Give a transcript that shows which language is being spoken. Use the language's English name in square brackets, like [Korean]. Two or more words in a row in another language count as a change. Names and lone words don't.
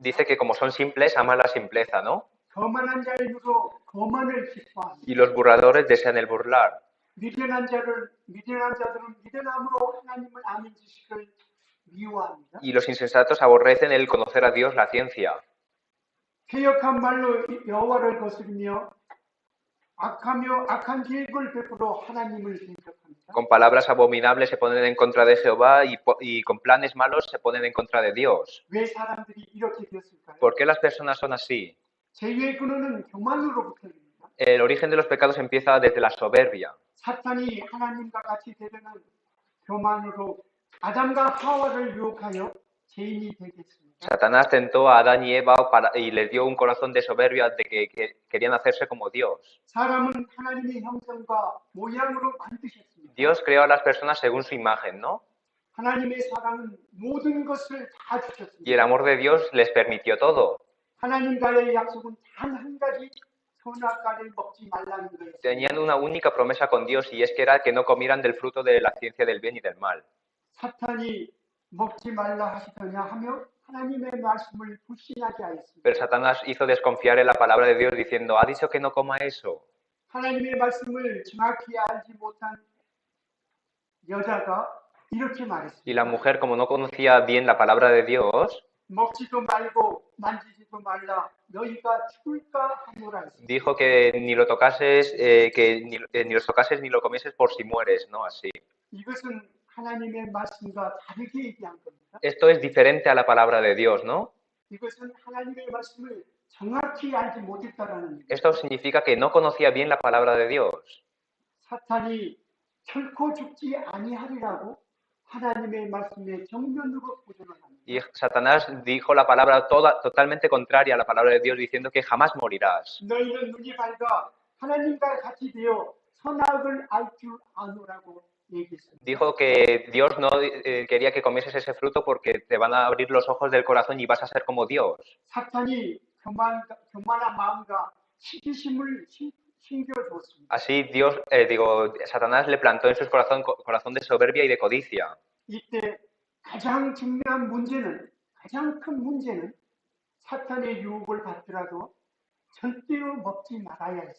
[Spanish] Dice que como son simples, aman la simpleza, ¿no? [Korean] 거만한 자임으로 거만을 기뻐합니다. [Spanish] Y los burladores desean el burlar. [Korean] 미련한 자들은 미련함으로 하나님을 아는 지식을 미워합니다. [Spanish] Y los insensatos aborrecen el conocer a Dios, la ciencia. [Korean] 개역한 말로 여호와를 거스르며 악한 계획을 베풀어 하나님을 공격합니다. [Spanish] Con palabras abominables se ponen en contra de Jehová y con planes malos se ponen en contra de Dios. [Korean] 왜 사람들이 이렇게 되었을까요? [Spanish] ¿Por qué las personas son así? [Korean] 죄의 근원은 교만으로부터입니다. [Spanish] El origen de los pecados empieza desde la soberbia. [Korean] 사탄이 하나님과 같이 되려는 교만으로 아담과 하와를 유혹하여 죄인이 되게 했습니다. [Spanish] Satanás tentó a Adán y Eva y les dio un corazón de soberbia de que querían hacerse como Dios. [Korean] 사람은 하나님의 형상과 모양으로 만드셨습니다. [Spanish] Dios creó a las personas según su imagen, ¿no? [Korean] 하나님의 사랑은 모든 것을 다 [Spanish] Y [Korean] 주셨습니다. [Spanish] el amor de Dios les permitió todo. [Korean] 하나님과의 약속은 단 한 가지 선악과를 먹지 말라는 거였습니다. [Spanish] Tenían una única promesa con Dios y es que era que no comieran del fruto de la ciencia del bien y del mal. [Korean] 사탄이 먹지 말라 하시더냐 하며 하나님의 말씀을 불신하게 하였습니다. [Spanish] Pero Satanás hizo desconfiar en la palabra de Dios diciendo, ha dicho que no coma eso. [Korean] 하나님의 말씀을 정확히 알지 못한 여자가 이렇게 [Spanish] Y [Korean] 말했습니다. [Spanish] la mujer, como no conocía bien la palabra de Dios, [Korean] 먹지도 말고 만지지도 말라 너희가 죽을까 하노라 했습니다. [Spanish] dijo que ni lo tocases, ni los tocases ni lo comieses por si mueres, ¿no? Así. [Korean] 이것은 하나님의 말씀과 다르게 얘기한 겁니다. [Spanish] Esto es diferente a la palabra de Dios, ¿no? [Korean] 이것은 하나님의 말씀을 정확히 알지 못했다라는 얘기입니다. [Spanish] Esto significa que no conocía bien la palabra de Dios. [Korean] 사탄이 결코 죽지 아니하리라고 하나님의 말씀에 정면으로 도전을 합니다. [Spanish] Y Satanás dijo la palabra totalmente contraria a la palabra de Dios, diciendo que jamás morirás. [Korean] 너희는 눈이 밝아 하나님과 같이 되어 선악을 알 줄 아노라고 얘기했습니다. [Spanish] Dijo que Dios no quería que comieses ese fruto porque te van a abrir los ojos del corazón y vas a ser como Dios. [Korean] 사탄이 교만한 마음과 시기심을 심겨주었습니다. [Spanish] Así Satanás le plantó en su corazón de soberbia y de codicia. [Korean] 이때 가장 큰 문제는 사탄의 유혹을 받더라도 절대로 먹지 말아야 했습니다.